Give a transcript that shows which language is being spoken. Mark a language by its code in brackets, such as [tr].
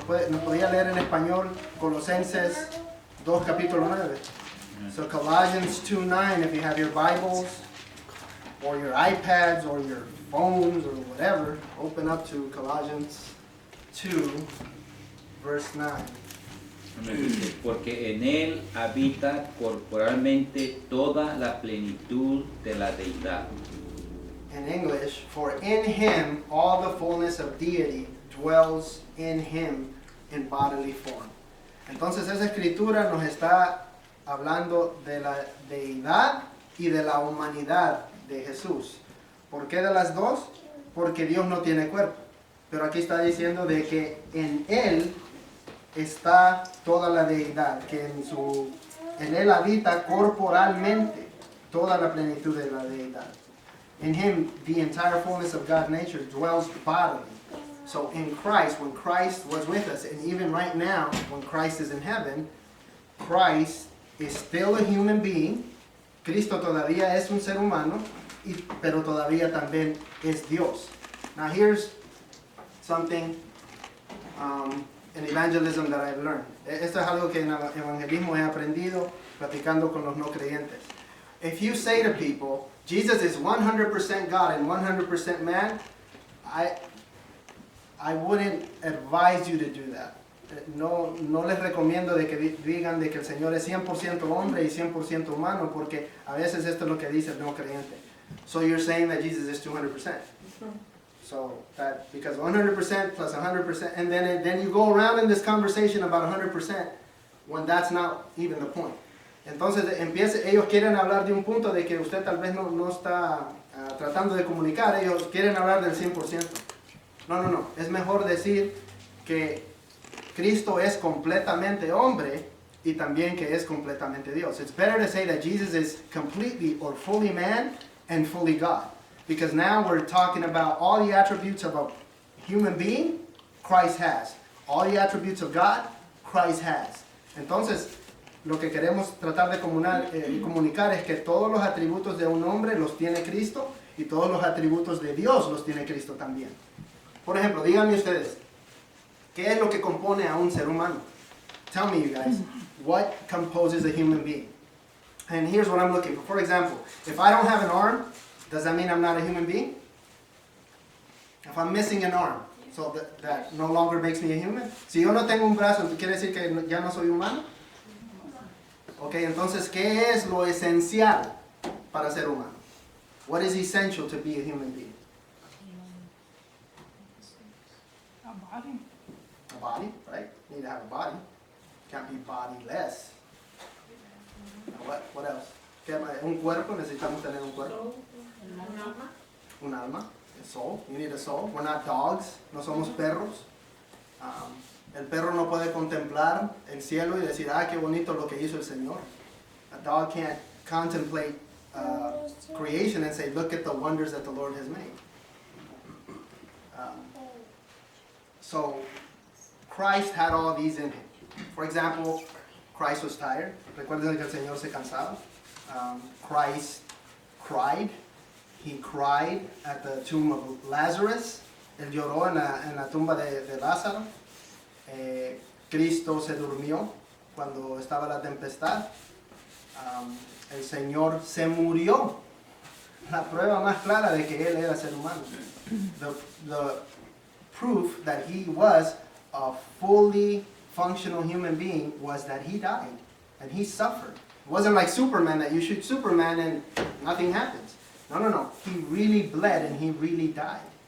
[es] ¿Nos podía leer en español Colosenses 2, capítulo 9? [en] So Colossians 2:9, if you have your Bibles or your iPads or your phones or whatever, open up to Colossians 2, verse 9. [es] Porque en él habita corporalmente toda la plenitud de la deidad. [en] In English, for in him all the fullness of deity dwells in him in bodily form. [es] Entonces esa escritura nos está hablando de la deidad y de la humanidad de Jesús. ¿Por qué de las dos? Porque Dios no tiene cuerpo. Pero aquí está diciendo de que en él está toda la deidad, que en él habita corporalmente toda la plenitud de la deidad. [en] In him, the entire fullness of God's nature dwells bodily. So in Christ, when Christ was with us, and even right now, when Christ is in heaven, Christ is still a human being. [es] Cristo todavía es un ser humano, pero todavía también es Dios. [en] Now here's something in evangelism that I've learned. [es] Esto es algo que en el evangelismo he aprendido platicando con los no creyentes. [en] If you say to people, Jesus is 100% God and 100% man, I wouldn't advise you to do that. [es] No les recomiendo de que digan de que el Señor es 100% hombre y 100% humano, porque a veces esto es lo que dice el no creyente. [en] So you're saying that Jesus is 200%. So that, because 100% plus 100%, and then you go around in this conversation about 100% when that's not even the point. [es] Entonces ellos quieren hablar de un punto de que usted tal vez no está tratando de comunicar, ellos quieren hablar del 100%. No, es mejor decir que Cristo es completamente hombre y también que es completamente Dios. [en] It's better to say that Jesus is completely or fully man and fully God. Because now we're talking about all the attributes of a human being, Christ has. All the attributes of God, Christ has. [es] Entonces, lo que queremos tratar de comunicar es que todos los atributos de un hombre los tiene Cristo y todos los atributos de Dios los tiene Cristo también. Por ejemplo, díganme ustedes, ¿qué es lo que compone a un ser humano? [en] Tell me, you guys, what composes a human being? And here's what I'm looking for. For example, if I don't have an arm, does that mean I'm not a human being? If I'm missing an arm, so that no longer makes me a human? [es] Si yo no tengo un brazo, ¿quiere decir que ya no soy humano? Ok, entonces, ¿qué es lo esencial para ser humano? [en] What is essential to be a human being? A body. A body, right? You need to have a body. Can't be bodiless. What else? [es] Un cuerpo, necesitamos tener un cuerpo. Un alma. [en] A soul. You need a soul. We're not dogs. [es] No somos perros. El perro no puede contemplar el cielo y decir, qué bonito lo que hizo el Señor. [en] A dog can't contemplate creation and say, look at the wonders that the Lord has made. So, Christ had all these in him. For example, Christ was tired. [es] Recuerden que el Señor se cansaba. [en] Christ cried. He cried at the tomb of Lazarus. [es] Él lloró en la tumba de Lázaro. Cristo se durmió cuando estaba la tempestad. El Señor se murió. La prueba más clara de que Él era ser humano. [en] The proof that He was a fully functional human being was that He died and He suffered. It wasn't like Superman, that you shoot Superman and nothing happens. No. He really bled and He really died.